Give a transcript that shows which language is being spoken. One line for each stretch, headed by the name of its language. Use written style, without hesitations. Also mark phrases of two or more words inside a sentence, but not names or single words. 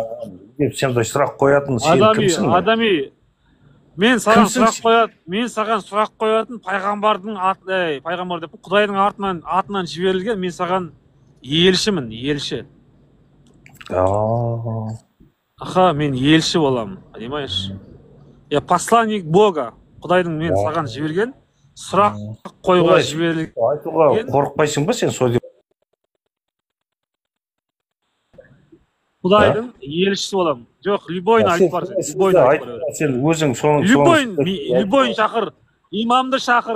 Kazakh: Сен сұрақ қоятын сен кімсің? Адами, мен саған сұрақ қоятын пайғамбардың пайғамбар деп Құдайдың атынан жіберілген, мен саған елшімін, елші. Аха, мен елші боламын,
Russian: понимаешь? Я посланник Бога.
Kazakh: Құдайдың мен саған жіберген, сұрақ қойға жіберілген. Айтуға қорықпайсың ба сен сол деп? Құдайдың елшісі боламын. Жоқ, любойын айтып бар сен. Сен өзің соның... Любойын шақыр, имамды шақыр.